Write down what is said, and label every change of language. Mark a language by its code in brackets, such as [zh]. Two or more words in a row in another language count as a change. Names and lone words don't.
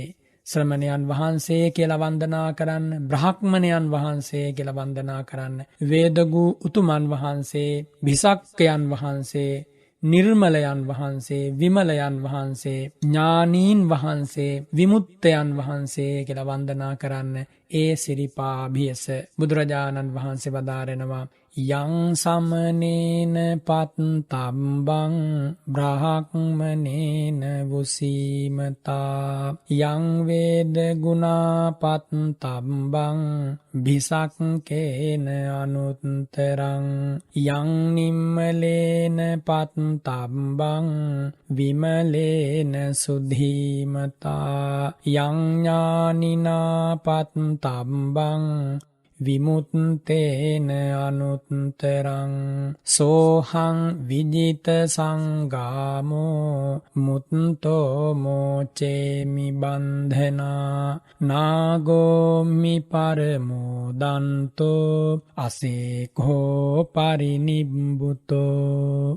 [si] ශ්‍රමණයන් වහන්සේ කියලා වන්දනා කරන්න, බ්‍රහ්මණයන් වහන්සේ කියලා වන්දනා කරන්න, වේදගූ උතුමන් වහන්සේ, භිසක්කයන් වහන්සේ, නිර්මලයන් වහන්සේ, විමලයන් වහන්සේ, ඥානීන් වහන්සේ, විමුක්තයන් වහන්සේ කියලා වන්දනා කරන්න ඒ සිරිපාභියස බුදුරජාණන් වහන්සේ වදාරනවා. [pi] යං සමනේන පත්තම්බං බ්‍රහ්මනේන වුසීමතා. යං වේද ගුණා පත්තම්බං භිසක්කේන අනුත්තරං. යං නිම්මලේන පත්තම්බං විමලේන සුධීමතා. යං ඥානිනා පත්තම්බං විමුත්තේන අනුත්තරං. සෝහං විජිත සංගාමෝ මුත්තෝ මෝචේමි බන්ධනා. නාගෝමි පරමෝදන්තෝ අසේකෝ පරිනිබ්බුතෝ.